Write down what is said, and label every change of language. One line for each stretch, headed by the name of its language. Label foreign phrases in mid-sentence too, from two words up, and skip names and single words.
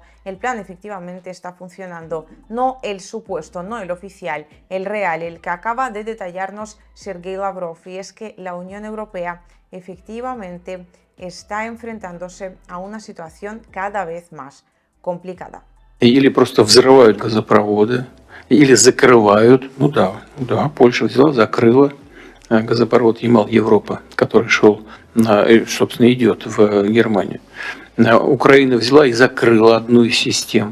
Spanish: El plan efectivamente está funcionando, no el supuesto, no el oficial, el real, el que acaba de detallarnos Sergei Lavrov, y es que la Unión Europea efectivamente está enfrentándose a una situación cada vez más complicada.
Russian: Или просто взрывают газопроводы, или закрывают. Ну да, Польша взяла, закрыла газопровод Ямал-Европа, который шел, собственно, идет в Германию. Украина взяла и закрыла одну из систем.